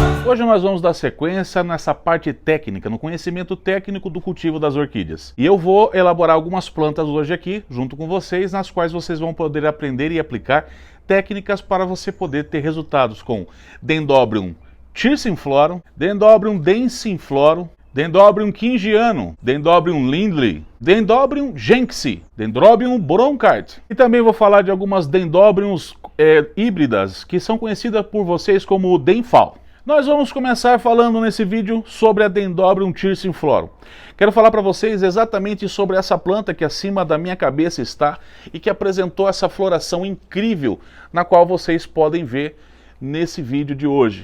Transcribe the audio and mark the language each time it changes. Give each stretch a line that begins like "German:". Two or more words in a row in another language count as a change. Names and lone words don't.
Portuguese: Hoje nós vamos dar sequência nessa parte técnica, no conhecimento técnico do cultivo das orquídeas. E eu vou elaborar algumas plantas hoje aqui, junto com vocês, nas quais vocês vão poder aprender e aplicar técnicas para você poder ter resultados com Dendrobium tirsiiflorum, Dendrobium densiflorum, Dendrobium kingianum, Dendrobium lindley, Dendrobium jenksii, Dendrobium bronchitis. E também vou falar de algumas Dendrobiums híbridas, que são conhecidas por vocês como Denfal. Nós vamos começar falando nesse vídeo sobre a Dendrobium tirsiiflorum. Quero falar para vocês exatamente sobre essa planta que acima da minha cabeça está e que apresentou essa floração incrível, na qual vocês podem ver nesse vídeo de hoje.